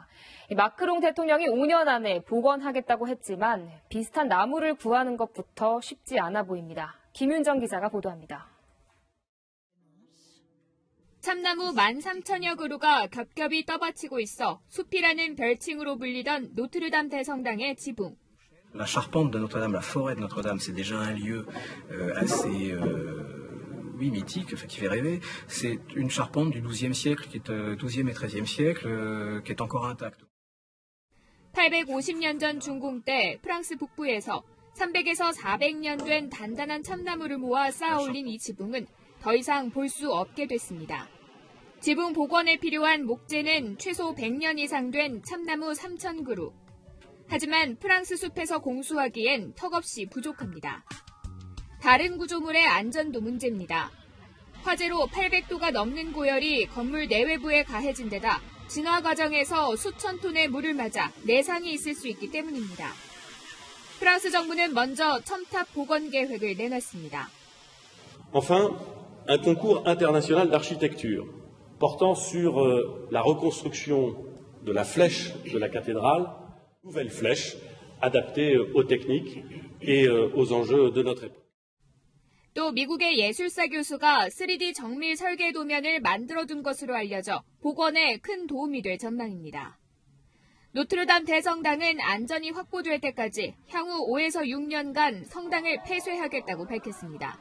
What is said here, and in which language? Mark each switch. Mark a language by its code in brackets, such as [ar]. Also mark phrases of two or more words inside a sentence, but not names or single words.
[ko] 마크롱 대통령이 5년 안에 복원하겠다고 했지만 비슷한 나무를 구하는 것부터 쉽지 않아 보입니다. 김윤정 기자가 보도합니다. 참나무 13,000여 그루가 겹겹이 떠받치고 있어 숲이라는 별칭으로 불리던 노트르담 대성당의 지붕. [fr] La charpente de Notre-Dame, la forêt de Notre-Dame, c'est déjà un lieu assez mythique, qui fait rêver. C'est une charpente du XIIe siècle, qui est XIIe et XIIIe siècle, qui est encore intacte. [ko] 850년 전 중공 때 프랑스 북부에서 300에서 400년 된 단단한 참나무를 모아 쌓아 올린 이 지붕은 더 이상 볼 수 없게 됐습니다. 지붕 복원에 필요한 목재는 최소 100년 이상 된 참나무 3,000그루. 하지만 프랑스 숲에서 공수하기엔 턱없이 부족합니다. 다른 구조물의 안전도 문제입니다. 화재로 800도가 넘는 고열이 건물 내외부에 가해진 데다 진화 과정에서 수천 톤의 물을 맞아 내상이 있을 수 있기 때문입니다. 프랑스 정부는 먼저 첨탑 복원 계획을 내놨습니다. [fr] Enfin, un concours international d'architecture portant sur la reconstruction de la flèche de la cathédrale, nouvelle flèche adaptée aux techniques et aux enjeux de notre époque. [ko] 또 미국의 예술사 교수가 3D 정밀 설계 도면을 만들어둔 것으로 알려져 복원에 큰 도움이 될 전망입니다. 노트르담 대성당은 안전이 확보될 때까지 향후 5에서 6년간 성당을 폐쇄하겠다고 밝혔습니다.